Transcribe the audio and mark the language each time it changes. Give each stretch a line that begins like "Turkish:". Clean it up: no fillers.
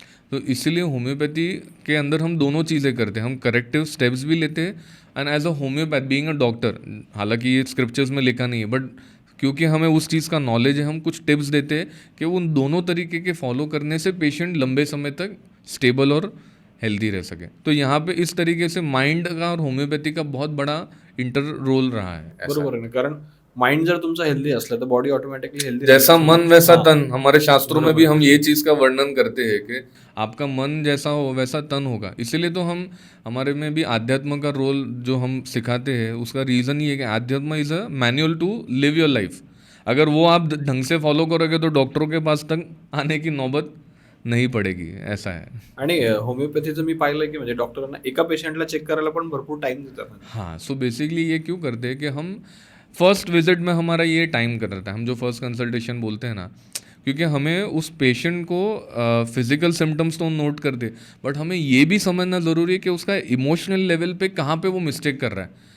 Hindi: तो इसीलिए होम्योपैथी के अंदर हम दोनों चीज़ें करते हैं. हम करेक्टिव स्टेप्स भी लेते हैं, and
English: as a homeopath being a doctor,
Hindi: हालांकि ये स्क्रिप्चर्स में लिखा नहीं है, बट क्योंकि हमें उस चीज़ का नॉलेज है, हम कुछ टिप्स देते हैं कि उन दोनों तरीके के फॉलो करने से पेशेंट लंबे समय तक स्टेबल और हेल्दी रह सके. तो यहाँ पे इस तरीके से माइंड का और होम्योपैथी का बहुत बड़ा इंटर रोल रहा है.
Marathi: बरोबर आहे ना, कारण माइंड जर तुमचा हेल्दी असला तर बॉडी ऑटोमॅटिकली हेल्दी.
Hindi: जैसा मन वैसा तन, हमारे शास्त्रों में भी हम ये चीज़ का वर्णन करते हैं कि आपका मन जैसा हो वैसा तन होगा. इसीलिए तो हम हमारे में भी आध्यात्म का रोल जो हम सिखाते हैं, उसका रीज़न ये है कि आध्यात्म
English: Is a manual to live your life.
Hindi: अगर वो आप ढंग से फॉलो करोगे तो डॉक्टरों के पास तक आने की नौबत नहीं पडेगी, ऐसा है.
Marathi: आणि होमिओपॅथीचं मी पाहिलं की म्हणजे डॉक्टरांना एका पेशंटला चेक करायला पण भरपूर टाइम देतात.
Hindi: हाँ, सो बेसिकली ये क्यों करते हैं कि हम फर्स्ट विजिट में हमारा ये टाइम कर रहता है, हम जो फर्स्ट कंसल्टेशन बोलते हैं ना, क्योंकि हमें उस पेशेंट को फिजिकल सिम्टम्स तो नोट करते, बट हमें ये भी समझना ज़रूरी है कि उसका इमोशनल लेवल पे कहाँ पे वो मिस्टेक कर रहा है.